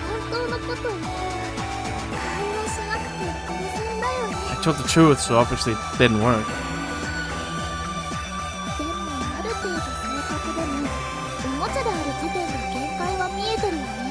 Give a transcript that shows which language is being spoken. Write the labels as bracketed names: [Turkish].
[Japanese] 本当のことを言って反応しなくて当然だよね [English] I told the truth, so obviously it didn't work. [Japanese] でもある程度正確でもおもちゃである時点で限界は見えてるよね